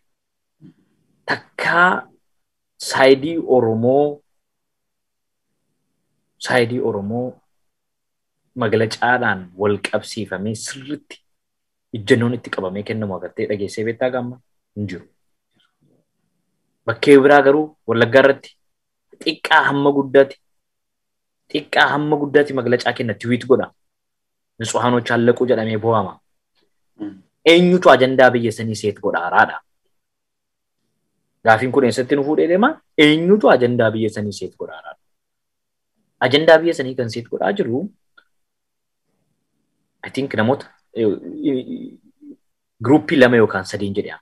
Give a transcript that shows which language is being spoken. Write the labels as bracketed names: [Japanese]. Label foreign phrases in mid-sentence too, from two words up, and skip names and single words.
[Oromo] Takkaa saayidii Oromoo magalacaadhaan wal qabsiifamee sirriitti ijjannoon itti qabamee kennamu agartee dhageessee beektaa gamma hin jiru. Bakkee biraa garuu Wallaggaa irratti xiqqaa hamma guddaatti magalacaa kenna tiwiit godha. [Amharic] ንጹሃኖች አለቁ [Oromo] jedhamee boo'ama. Eenyutu ajandaa biyya sanii seet godhaaraadha. Gaafiin kun eessatti nu fuudhee deema? Eenyutu ajandaa biyya sanii seet godhaaraadha. Ajandaa biyya sanii kan seet godhaa jiru [English] I think [Oromo] namoota gruuppii lama yookaan sadiin jedhama.